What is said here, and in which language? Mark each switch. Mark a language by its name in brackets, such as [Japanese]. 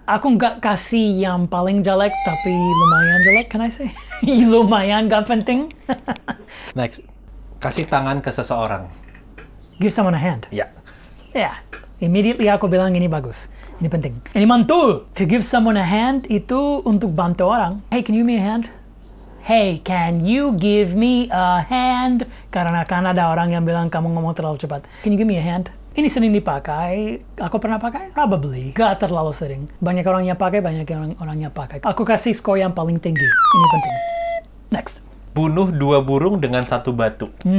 [Indonesian] Aku nggak kasih yang paling jelek, tapi lumayan jelek, [English] can I say? [Indonesian] Lumayan gak penting. [English] Next. [Indonesian] Kasih tangan ke seseorang. [English] Give someone a hand. [Indonesian] Ya. [English] Yeah. [Indonesian] Immediately aku bilang ini bagus. Ini penting. Ini mantul. [English] To give someone a hand [Indonesian] itu untuk bantu orang. [English] Hey, can you give me a hand? Hey, can you give me a hand? [Indonesian] Karena kan ada orang yang bilang kamu ngomong terlalu cepat. [English] Can you give me a hand? [Indonesian] Ini sering dipakai. Aku pernah pakai? Probably. Gak terlalu sering. Banyak orang yang pakai, banyak orang yang pakai. Aku kasih skor yang paling tinggi. Ini penting. Next. Bunuh 2 burung dengan 1 batu.